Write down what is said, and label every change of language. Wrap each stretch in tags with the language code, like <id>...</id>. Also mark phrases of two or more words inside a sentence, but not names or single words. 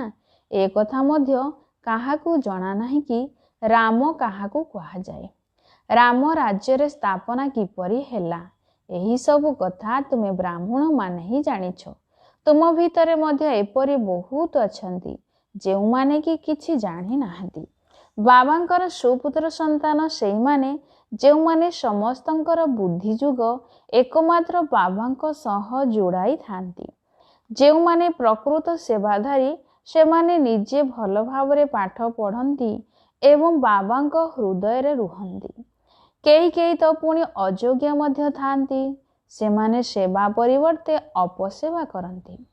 <or>ଏ କଥା ମଧ୍ୟ କାହାକୁ ଜଣା ନାହିଁ କି ରାମ କାହାକୁ କହା ଯାଏ, ରାମ ରାଜ୍ୟ ରେ ସ୍ଥାପନା କିପରି ହେଲା। ଏହି ସବୁ କଥା ତୁମେ ବ୍ରାହ୍ମଣ ମାନେ ହିଁ ଜାଣିଛ। ତୁମ ଭିତରେ ମଧ୍ୟ ଏପରି ବହୁତ ଅଛନ୍ତି ଯେଉଁ ମାନେ କି କିଛି ଜାଣି ନାହାନ୍ତି। ବାବାଙ୍କର ସୁପୁତ୍ର ସନ୍ତାନ ସେହି ମାନେ ଯେଉଁ ମାନେ ସମସ୍ତଙ୍କର ବୁଦ୍ଧି ଜୁଗ ଏକମାତ୍ର ବାବାଙ୍କୁ ସହ ଯୋଡ଼ାଇ ଥାନ୍ତି। ଯେଉଁ ମାନେ ପ୍ରକୃତ ସେବାଧାରୀ ସେ ମାନେ ନିଜେ ଭଲ ଭାବରେ ପାଠ ପଢ଼ନ୍ତି ଏବଂ ବାବାଙ୍କୁ ହୃଦୟ ରେ ରୁହନ୍ତି। କେହି କେହି ତ ପୁଣି ଅଯୋଗ୍ୟ ମଧ୍ୟ ଥାନ୍ତି। ସେ ମାନେ ସେବା ପରିବର୍ତ୍ତେ ଅପସେବା କରନ୍ତି।</or>